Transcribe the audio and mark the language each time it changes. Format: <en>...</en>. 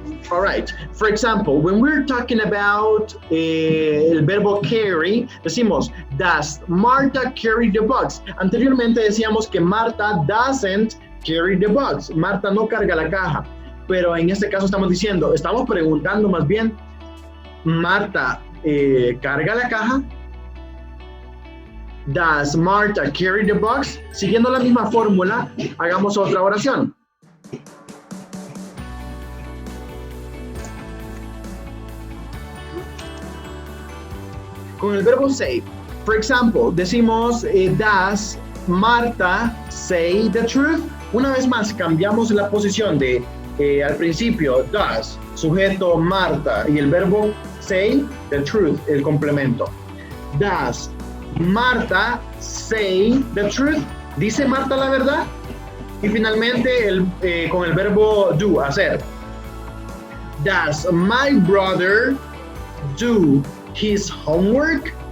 <en>All right. For example, when we're talking about</en> <es>el verbo</es> <en>carry,</en> <es>decimos,</es> <en>does Marta carry the box?</en> <es>Anteriormente decíamos que Marta</es> <en>doesn't carry the box.</en> <es>Marta no carga la caja. Pero en este caso estamos preguntando más bien, ¿Marta carga la caja?</es> <en>Does Marta carry the box?</en> <es>Siguiendo la misma fórmula, hagamos otra oración. Con el verbo</es> <en>say. For example,</en> <es>decimos,</es> <en>does Marta say the truth?</en> <es>Una vez más, cambiamos la posición de al principio, does, sujeto Marta, y el verbo say, the truth, el complemento.</es> <en>Does Marta say the truth?</en> <es>¿Dice Marta la verdad? Y finalmente, con el verbo do, hacer.</es> <en>Does my brother do his homework?</en>